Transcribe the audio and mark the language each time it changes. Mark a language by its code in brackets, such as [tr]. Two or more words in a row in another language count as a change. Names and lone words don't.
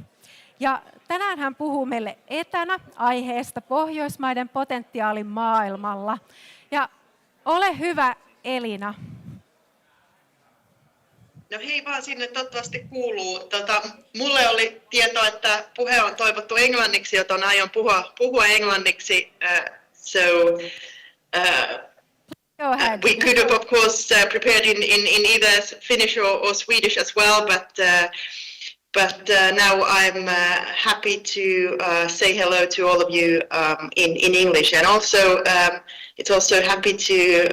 [fi] Ja tänään hän puhuu meille etänä aiheesta Pohjoismaiden potentiaali maailmalla. Ja ole hyvä, Elina. No hei vaan sinne, toivottavasti kuuluu. Mulle oli tieto, että puhe on toivottu englanniksi, joten aion puhua englanniksi. [en] We could have, of course, prepared in either Finnish or Swedish as well, but now I'm happy to say hello to all of you in English, and also it's also happy to.